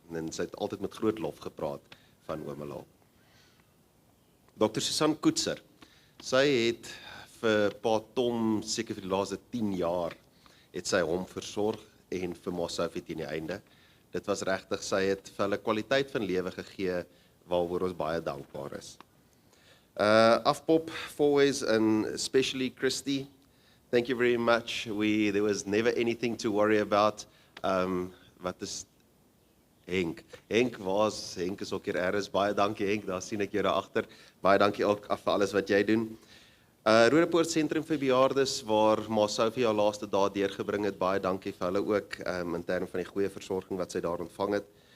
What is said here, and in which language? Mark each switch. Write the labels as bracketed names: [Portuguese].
[Afrikaans] En sy het altyd met groot lof gepraat van oom. Dr. Susan Koetser, sy het vir Pa Tom seker vir die laaste 10 jaar het sy hom versorg en vir Ma Sophie teen die einde. Dit was regtig, sy het vir hulle kwaliteit van lewe gegee waaroor ons baie dankbaar is. [English] Afpop, Fourways and especially Christy, thank you very much. There was never anything to worry about. [Afrikaans] Wat is Henk? Henk is ook hier ergens. Baie dankie Henk, daar sien ek jou daar agter. Baie dankie ook vir alles wat jy doen. Roodepoort Sentrum vir Bejaardes, waar Ma Sophie haar laaste dae deurgebring het. Baie dankie vir hulle ook, in terme van die goeie versorging wat sy daar ontvang het.